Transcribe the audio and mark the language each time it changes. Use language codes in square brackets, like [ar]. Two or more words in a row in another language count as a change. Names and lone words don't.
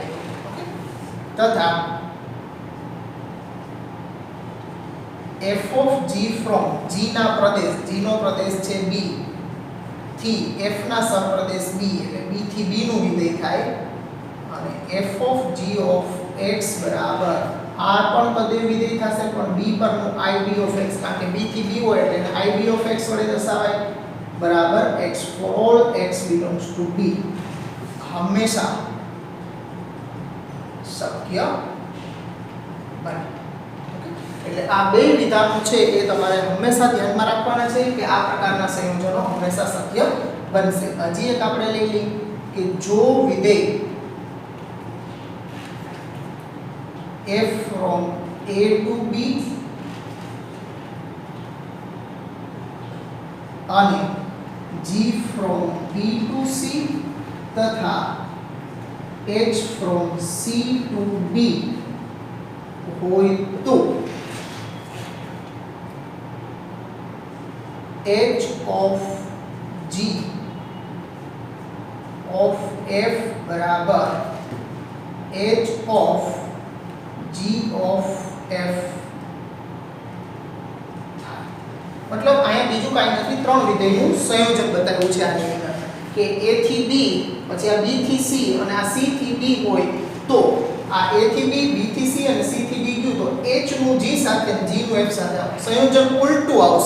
[gu] ઓકે, તથા [en] f of g from g [gu] ના પ્રદેશ, g નો પ્રદેશ છે b થી f ના સહપ્રદેશ b એટલે b થી b નું વિધેય થાય અને [en] f of g of x [gu] બરાબર આ પણ તદેવ વિધેય થશે પણ b પરનું [en] ib of x [gu] કારણ કે b થી b હોય એટલે [en] ib of x [gu] વડે દર્શાવાય બરાબર [en] x for all x belongs to b [gu] હંમેશા શક્ય બને. એટલે આ બે વિધાનો છે એ તમારે હંમેશા ધ્યાનમાં રાખવાના છે કે આ પ્રકારના સંયોજનો હંમેશા શક્ય બનશે. હજી એક આપણે લઈ લઈએ કે જો વિધેય [en] f from a to b [gu] અને [en] g from b to c [gu] તથા [en] h from c to b [gu] હોય તો [en] h of g of f [gu] બરાબર [en] h of g of f. [gu] મતલબ અહીંયા બીજું કાંઈ નથી, ત્રણ વિધેયનું સંયોજન બતાવ્યું છે આની અંદર કે a થી b પછી આ b થી c અને આ c થી d હોય તો આ a થી b b થી c અને c થી d ગયું તો h નું g સાથે અને g નું f સાથે સંયોજન ઉલટું આવશે.